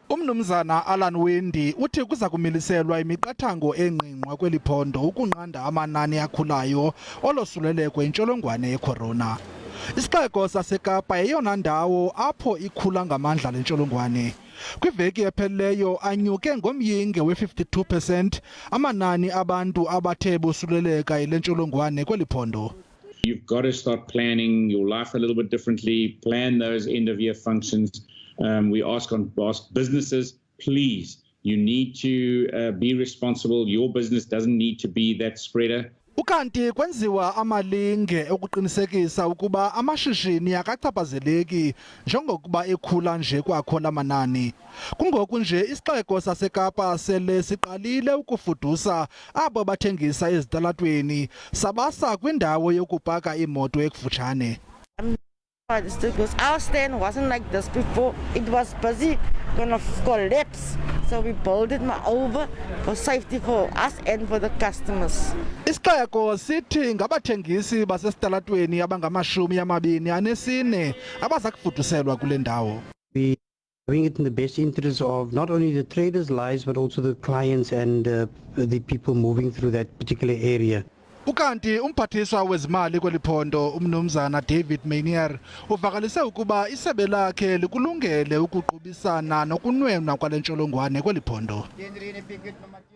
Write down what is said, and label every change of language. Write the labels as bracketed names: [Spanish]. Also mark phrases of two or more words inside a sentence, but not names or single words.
[Xhosa] Umnumzana Alan Winde uthi kuza kumiliselwa imiqathango engqingqwa kweli phondo ukunqanda amanani akhulayo olosuleleko intsholongwane yeCorona. Isixeko saseKapa yeyona ndawo apho ikhula ngamandla lentsholongwane. Kwiveki ephelileyo anyuke ngomyinge we-52% amanani abantu abathe bosuleleka yile ntsholongwane kweli phondo. [English] You've got to start planning your life a little bit differently, plan those end-of-year functions. We ask businesses, please, you need to be responsible. Your business doesn't need to be that spreader. [Xhosa] Ukanti kwenziwa amalinge okuqinisekisa ukuba amashishini akachaphazeleki njengokuba ekhula nje kwakho lamanani. Kungoku nje isixeko saseKapa sele siqalile ukufudusa abo bathengisa ezitalatweni sabasa kwindawo yokupaka imoto ekufutshane. [English] Because our stand wasn't like this before. It was busy, kind of collapse. So we built it over for safety for us and for the customers. [Xhosa] Isixeko sithi ngabathengisi basesitalatweni abangama-24 abaza kufuduselwa kule ndawo. [English] We doing it in the best interest of not only the traders' lives but also the clients and the people moving through that particular area. [Xhosa] Ukanti umphathiswa wezimali kweli phondo umnumzana David Maynier uvakalise ukuba isebe lakhe likulungele ukuqubisana nokunwenwa kwale ntsholongwane kweli phondo.